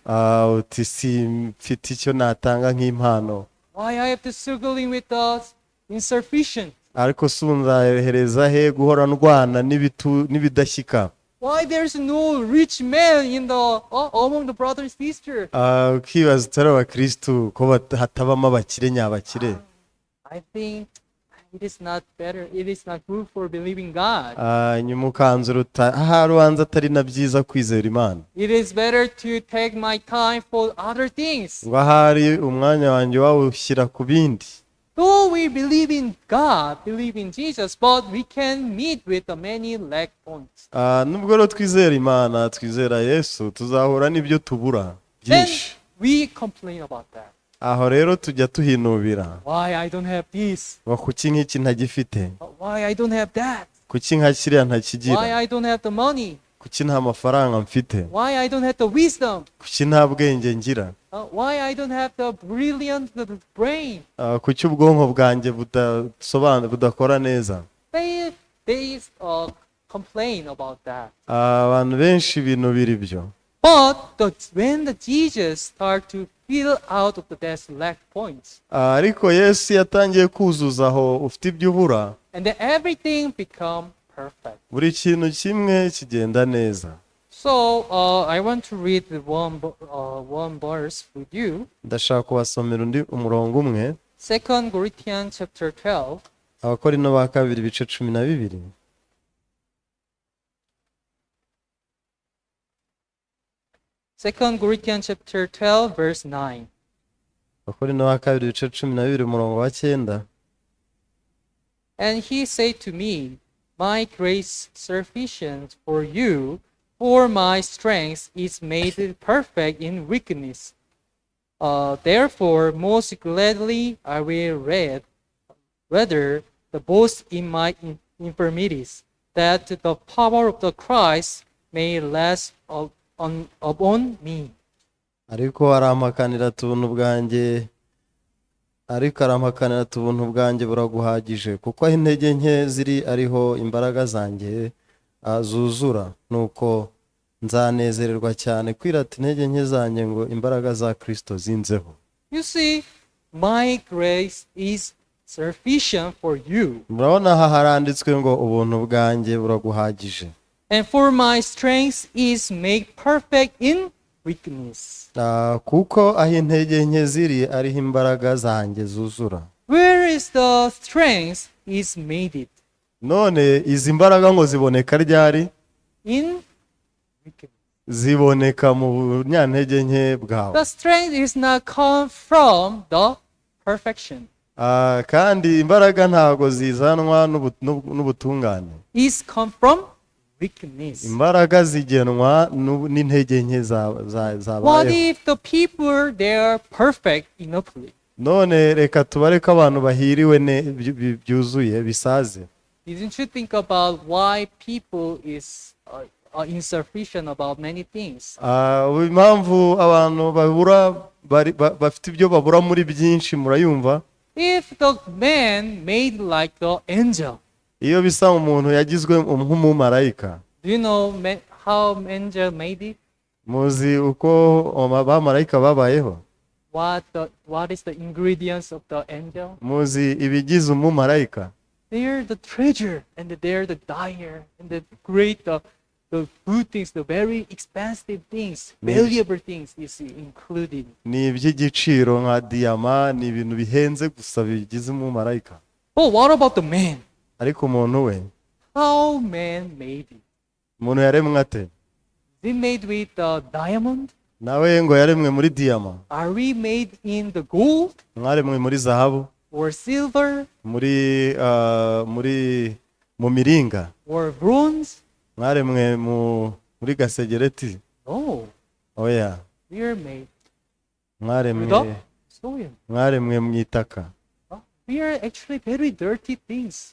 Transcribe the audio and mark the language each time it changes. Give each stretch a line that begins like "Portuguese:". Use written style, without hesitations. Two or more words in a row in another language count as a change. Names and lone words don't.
Kinyarwanda: Uti simfite icyo natanga nk'impano.
English: Why I have to struggling with the insufficient?
Kinyarwanda: Ariko sunzahereza he guhora ndwana n'ibidashyika?
English: Why there's no rich man among the brothers and sisters?
Kinyarwanda: Ukibaza utari abakristu ko hatabamo abakire nyabakire.
English: I think it is not good for believing God.
Kinyarwanda: Nyuma ukanzura ahari ubanza atari na byiza kwizera Imana.
English: It is better to take my time for other things.
Kinyarwanda: Ngo ahari umwanya wanjye wawushyira ku bindi.
English: Though we believe in God, believe in Jesus, but we can meet with the many lack points.
Kinyarwanda: Nubwo rero twizera Imana, twizera Yesu, tuzahura n'ibyo tubura
English: Then
Kinyarwanda: byinshi.
English: we complain about that.
Kinyarwanda: aho rero tujya tuhinubira
English: Why I don't have this?
Kinyarwanda: ngo kuki nk'iki ntagifite,
English: Why I don't have that?
Kinyarwanda: kuki nka kiriya
English: Why
Kinyarwanda: ntakigira,
English: I don't have the money?
Kinyarwanda: kuki nta mafaranga mfite,
English: Why I don't have the wisdom?
Kinyarwanda: kuki nta bwenge ngira,
English: Why I don't have the brilliant brain?
Kinyarwanda: kuki ubwonko bwanjye budakora neza.
English: They complain about that.
Kinyarwanda: Abantu benshi binubira ibyo,
English: But when the Jesus start to fill out of the select points,
Kinyarwanda: ariko Yesu yatangiye kuzuza aho ufite ibyo ubura,
English: and then everything become perfect.
Kinyarwanda: buri kintu kimwe kigenda neza.
English: So I want to read one verse with you.
Kinyarwanda: Ndashaka kubasomera umurongo umwe,
English: 2 Corinthians chapter 12.
Kinyarwanda: Abakorinto ba kabiri ibice 12.
English: 2 Corinthians chapter 12 verse 9.
Kinyarwanda: Abakorinto ba kabiri ibice 12 umurongo wa 9.
English: And he said to me, my grace sufficient for you, for my strength is made perfect in weakness. Therefore, most gladly I will rather the boast in my infirmities, that the power of the Christ may rest upon me.
Kinyarwanda: Ariko arampakanira ubuntu bwanjye buraguhagije, kuko aho intege nke ziri ariho imbaraga zanjye zuzura. Nuko nzanezererwa cyane kwirata intege nke zanjye, ngo imbaraga za Kristo zinzeho.
English: You see, my grace is sufficient for you.
Kinyarwanda: Murabona aha haranditswe ngo ubuntu bwanjye buraguhagije,
English: And for my strength is made perfect in weakness.
Kinyarwanda: kuko aho intege nke ziri ariho imbaraga zanjye zuzura.
English: Where is the strength is made it?
Kinyarwanda: None izi mbaraga ngo ziboneka ryari?
English: In weakness.
Kinyarwanda: Ziboneka mu bunyantege nke bwawe.
English: The strength is not come from the perfection.
Kinyarwanda: Kandi imbaraga ntago zizanwa n'ubutungane.
English: Is come from weakness.
Kinyarwanda: Imbaraga zigenwa n'intege nke zabayeho.
English: What if the people they are perfect enoughly?
Kinyarwanda: None reka tubareke abantu bahiriwe byuzuye bisaze.
English: Didn't you think about why people is insufficient about many things?
Kinyarwanda: Impamvu abantu bafite ibyo babura muri byinshi murayumva?
English: If the man made like the angel,
Kinyarwanda: Iyo bisa umuntu yagizwe nk'umumarayika.
English: do you know how angel made it?
Kinyarwanda: Muzi uko abamarayika babayeho?
English: What is the ingredients of the angel?
Kinyarwanda: Muzi ibigize umumarayika?
English: They're the treasure, and they're the dire, and the great, the good things, the very expensive things, valuable things is included.
Kinyarwanda: Ni iby'igiciro nka diyama, ni ibintu bihenze gusa bigize umumarayika.
English: But what about the man?
Kinyarwanda: Ariko umuntu we,
English: How man made it?
Kinyarwanda: umuntu yaremwe ate?
English: Is it made with the diamond?
Kinyarwanda: Nawe ngo yaremwe muri diyama?
English: Are we made in the gold
Kinyarwanda: Mwaremwe muri zahabu?
English: or silver
Kinyarwanda: mu miringa?
English: or bronze?
Kinyarwanda: Mwaremwe muri gasegereti?
English: No,
Kinyarwanda: Oya,
English: we are made with
Kinyarwanda: mwaremwe
English: the soil.
Kinyarwanda: mu itaka.
English: We are actually very dirty things.